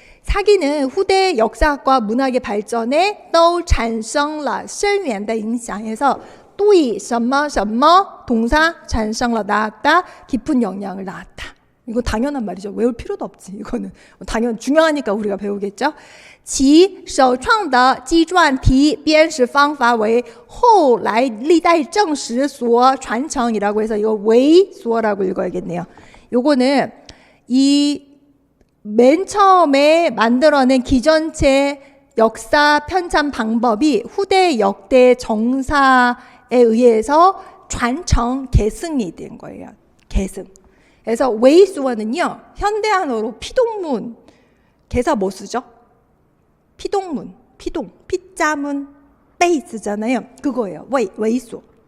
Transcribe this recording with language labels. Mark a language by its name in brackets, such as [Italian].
[Korean] 사기는 후대 역사학과 문학의 발전에 [Chinese] 都产生了深远的影响 [Korean] 해서 [Chinese] 对什么什么 [Korean] 동사 [Chinese] 产生了 [Korean] 낳았다, 깊은 영향을 낳았다. 이거 당연한 말이죠. 외울 필요도 없지. 이거는 중요하니까 우리가 배우겠죠. [Chinese] 其首创的纪传体编史方法为后来历代正史所传承 [Korean] 이라고 해서 이거 웨이소라고 읽어야겠네요. 요거는 이 맨 처음에 만들어낸 기전체 역사 편찬 방법이 후대 역대 정사에 의해서传承 계승이 된 거예요. 계승. 그래서 웨이수어는요 현대한어로 피동문, 개사 뭐 쓰죠? 피동문, 피동, 피자문, 베이스잖아요. 그거예요. 웨이소.